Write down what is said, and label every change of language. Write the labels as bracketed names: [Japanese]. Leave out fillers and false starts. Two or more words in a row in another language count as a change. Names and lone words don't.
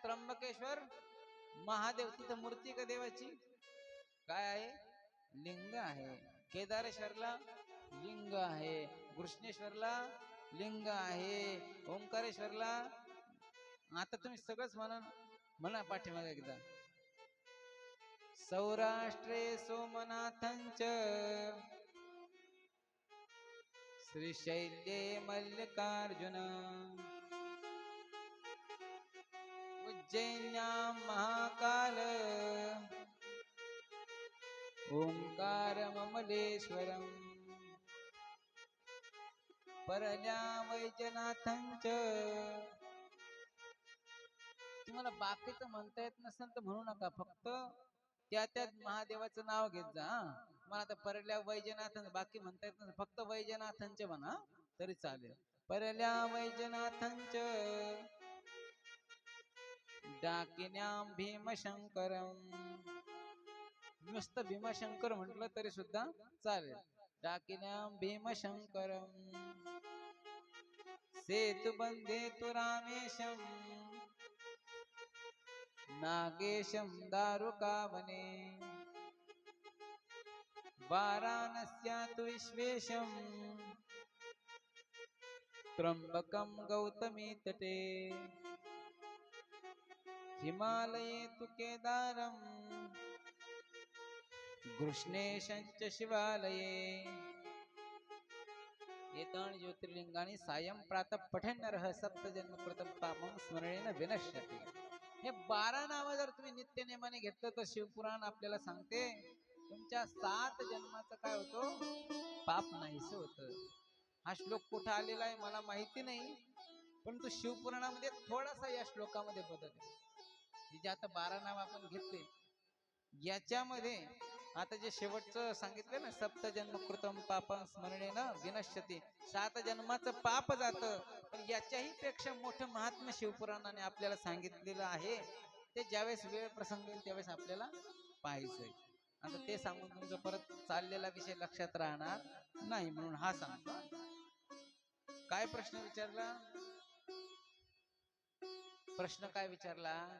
[Marathi] त्र्यंबकेश्वर महादेव, तिथं मूर्ती का देवाची? काय आहे? लिंग आहे. केदारेश्वरला लिंग आहे. कृष्णेश्वरला लिंग आहे. ओंकारेश्वरला, आता तुम्ही सगळंच म्हणा, म्हणा पाठीमागे एकदा. [Sanskrit] सौराष्ट्रे सोमनाथंच, श्रीशैल्ये मल्लिकार्जुन, उज्जैन्यां महाकाल, ओंकारममलेश्वरम्, परल्या वैजनाथंच. [Marathi] तुम्हाला बाकीचं म्हणता येत नसेल तर म्हणू नका, फक्त त्या महादेवाचं नाव घेत जा. मला आता परल्या वैजनाथ बाकी म्हणता येत नसेल, फक्त वैजनाथांचे म्हणा तरी चालेल. [Sanskrit] परल्या वैजनाथांच, डाकिन्याम भीमशंकरम, [Marathi] नुसतं भीमशंकर म्हटलं तरी सुद्धा चालेल. [Sanskrit] डाकिन्याम भीमशंकरम, सेतुबंधे तु रामेशम, नागेशं दारुकावने, वाराणस्या तु विश्वेशं, त्र्यंबकं गौतमी तटे, हिमालये तु केदारं, कृष्णेशं च शिवालये. एतानि ज्योतिर्लिंगानि सायं प्रातः पठन् नरः सप्तजन्म कृतं पापं स्मरणेन विनश्यति. [Marathi] हे 12 नावं जर तुम्ही नित्य नेमाने घेतलं तर शिवपुराण आपल्याला सांगते तुमच्या 7 जन्माचं काय होतं? पाप नाहीस होत. हा श्लोक कुठं आलेला आहे मला माहिती नाही, परंतु शिवपुराणामध्ये थोडासा या श्लोकामध्ये बदल आहे. हे जे आता 12 नाव आपण घेतले याच्यामध्ये आता जे शेवटचं सांगितलं ना, [Sanskrit] सप्तजन्म कृतम पापं स्मरणेन विनश्यति, [Marathi] 7 जन्माचं पाप जातं. पण याच्याही पेक्षा मोठं महात्म्य शिवपुराणाने आपल्याला सांगितलेलं आहे. ते ज्यावेळेस वेळ प्रसंग येईल त्यावेळेस आपल्याला पाहायचंय. आता ते सांगून तुमचं परत चाललेला विषय लक्षात राहणार नाही, म्हणून हा सांगतो. काय प्रश्न विचारला? प्रश्न काय विचारला?